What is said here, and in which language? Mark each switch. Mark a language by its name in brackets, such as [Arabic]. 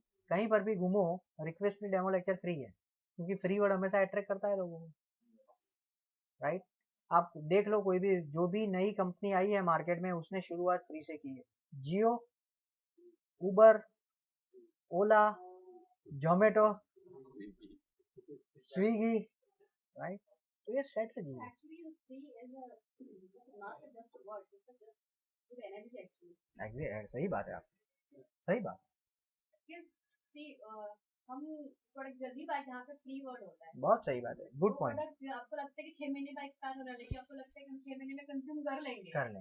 [Hindi] कहीं पर भी घूमो, रिक्वेस्ट में डेमो लेक्चर फ्री है, क्योंकि फ्री वर्ड हमेशा अट्रैक्ट करता है लोगों को, राइट? आप देख लो, कोई भी जो भी नई कंपनी आई है मार्केट में उसने शुरुआत फ्री से की है, जियो, उबर, ओला, जोमेटो, स्विगी, राइट? तो ये स्ट्रेटजी है। [English] Actually, the free is a it's not just a word, it's a just good energy actually. [Hindi] सही बात है, आप सही बात। [English] Because see, [Hindi] हम प्रोडक्ट जल्दी पाए जहाँ पे फ्री वर्ड होता है। बहुत सही बात है, गुड पॉइंट। प्रोडक्ट जो आपको लगता है कि 6 महीने बाद एक्सपायर हो रहा है, लेकिन आपको लगता है कि हम 6 महीने में कंज्यूम कर लेंगे,